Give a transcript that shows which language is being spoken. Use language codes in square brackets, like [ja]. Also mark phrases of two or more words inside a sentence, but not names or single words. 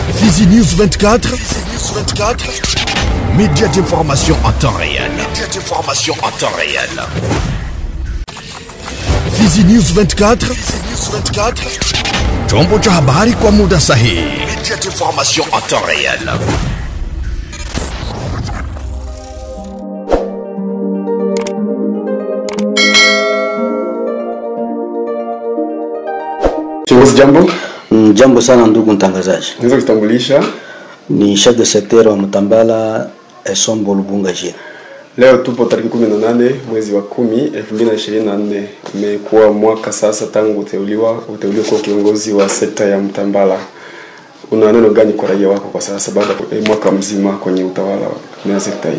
[fr] Fizi News 24, média d'information en temps réel. [sw] Fizi News 24, chombo cha habari kwa muda sahihi. [fr] Média d'information en temps réel. [sw] Jambo. Jambo sana ndugu mtangazaji. Naweza kutambulisha? Ni [fr] chef de secteur [sw] wa Mtambala Esombo Lubunga Jina. Leo tupo tarehe 18 mwezi wa 10 2024. Imekuwa mwaka sasa tangu uteuliwa kwa kiongozi wa sekta ya Mtambala. Una neno gani kwa raia wako kwa sasa baada ya mwaka mzima kwenye utawala wa sekta hii?